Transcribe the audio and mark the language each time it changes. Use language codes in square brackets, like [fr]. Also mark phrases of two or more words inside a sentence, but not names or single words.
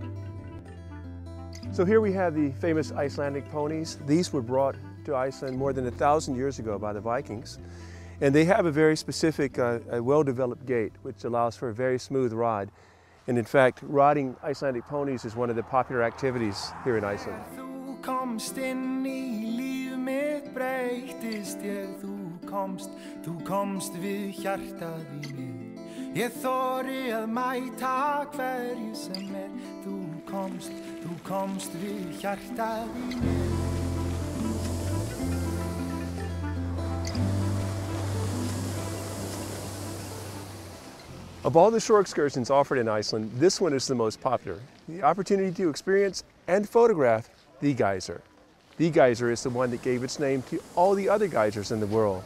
[en] So here we have the famous Icelandic ponies. These were brought to Iceland more than 1,000 years ago by the Vikings. And they have a very specific, well-developed gait, which allows for a very smooth ride. And in fact, riding Icelandic ponies is one of the popular activities here in Iceland. [is] Þú komst inn í líf mitt breytist ég, þú komst við hjartað í mig. Ég þori að mæta hverju sem þú komst við hjartað í mig. [en] Of all the shore excursions offered in Iceland, this one is the most popular. The opportunity to experience and photograph the geyser. The geyser is the one that gave its name to all the other geysers in the world.